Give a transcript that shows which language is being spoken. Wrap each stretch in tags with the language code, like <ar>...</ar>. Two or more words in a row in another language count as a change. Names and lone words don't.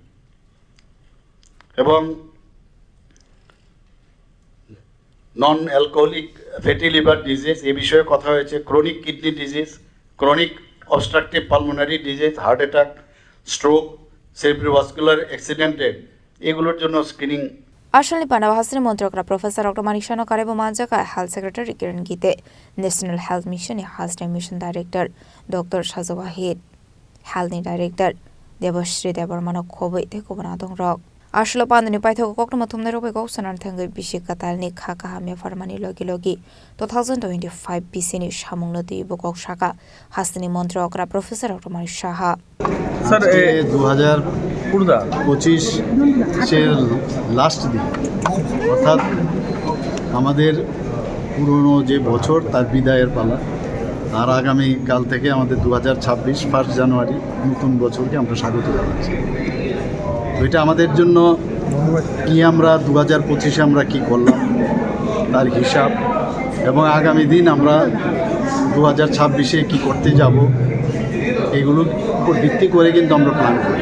<bn>এবং</bn> <en>non alcoholic fatty liver disease</en> <bn>এই বিষয়ে কথা হয়েছে,</bn> <en>chronic kidney disease, chronic obstructive pulmonary disease, heart attack, stroke, cerebrovascular accidented,</en> <bn>এগুলোর জন্য স্ক্রিনিং।</bn> <trp>Ashley Panawa Hasni Montrokra Professor Dr. Manik Shano Karebo Manjaka</trp> <en>Health Secretary</en> <trp>Kiran Gite</trp> <en>National Health Mission</en> <trp>Hasni</trp> <en>Mission Director</en> <trp>Dr. Shazu Wahid</trp> <en>Health Director</en> <trp>Debashri Debarmano Khoboi Tekobanatung Rock Ashlo Pandani Paito Koknomatum Nerobe Goksanan Tango Bishikatalni Kaka Hamia Farmani Logi Logi 2025 Bisini Shamung Lodi Bokok Shaka Hasni Montrokra Professor Dr. Manik Shaha</trp> <bn>Sir 2025 লাস্ট দিন, অর্থাৎ আমাদের পুরনো যে বছর তার বিদায়ের পালা। আর আগামী কাল থেকে আমাদের 2026 1 জানুয়ারি নতুন বছরকে আমরা স্বাগত জানাচ্ছি। তো এটা আমাদের জন্য কি, আমরা 2025-এ আমরা কি করলাম তার হিসাব, এবং আগামী দিন আমরা 2026-এ কি করতে যাব এগুলোর উপর ভিত্তি করে কিন্তু আমরা প্ল্যান করি।</bn>